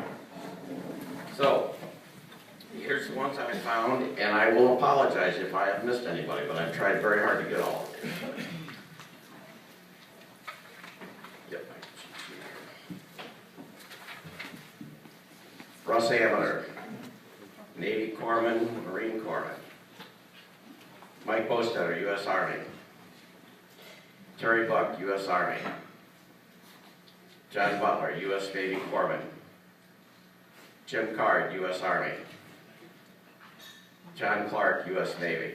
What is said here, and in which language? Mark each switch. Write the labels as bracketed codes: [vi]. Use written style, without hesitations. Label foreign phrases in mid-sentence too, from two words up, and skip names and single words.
[en] So, here's the ones I found, and I will apologize if I have missed anybody, but I've tried very hard to get all of you. Yep. Russ Amater, Navy Corpsman, Marine Corpsman. Mike Bostetter, U.S. Army. Terry Buck, U.S. Army. John Butler, U.S. Navy Corpsman. Jim Card, U.S. Army. John Clark, U.S. Navy.